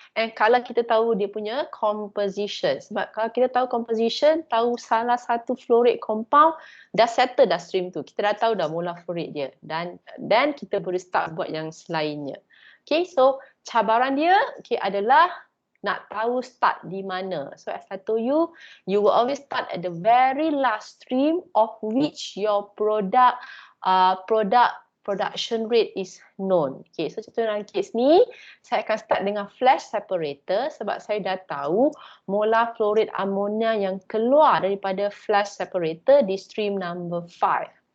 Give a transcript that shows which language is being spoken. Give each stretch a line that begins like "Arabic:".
Malay: And kalau kita tahu dia punya composition, sebab kalau kita tahu composition, tahu salah satu flow rate compound, dah settle dah stream tu. Kita dah tahu dah molar flow rate dia. Dan kita boleh start buat yang selainnya. Okay, so cabaran dia adalah nak tahu start di mana.
English: So as I told you, you will always start at the very last stream of which your product production rate is known.
Malay: Okay, so contoh dalam kes ni, saya akan start dengan flash separator sebab saya dah tahu molar flow rate ammonia yang keluar daripada flash separator di stream number 5.